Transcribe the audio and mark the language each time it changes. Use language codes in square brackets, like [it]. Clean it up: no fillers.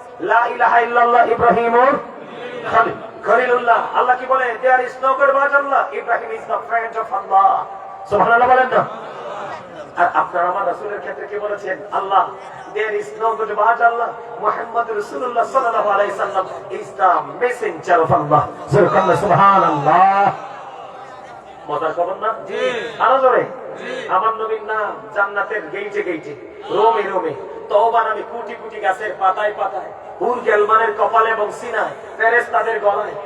[ar] লা ইলাহা ইল্লাল্লাহ ইব্রাহিমুর খলিলুল্লাহ। [bn] আল্লাহ কি বলে? [en] there is no God but Allah. Ibrahim is the friend of Allah. [bn] সুবহানাল্লাহ বলেন না। আর আপনার আমার রাসূলের ক্ষেত্রে কি বলেছেন? [en] Allah, there is no God but Allah. Muhammad রাসূলুল্লাহ সাল্লাল্লাহু আলাইহি সাল্লাম is the messenger of Allah. [bn] সুবহানাল্লাহ। মজার খবর না? জি। আরো জোরে। জি। আমার নবীর নাম জান্নাতের গেইটে গেইটে, রোমে রোমে, তওবা নামে কোটি কোটি গাছের পাতায় পাতায়, হুর গেলমানের কপালে এবং সিনায়, ফেরেশতাদের গলায়।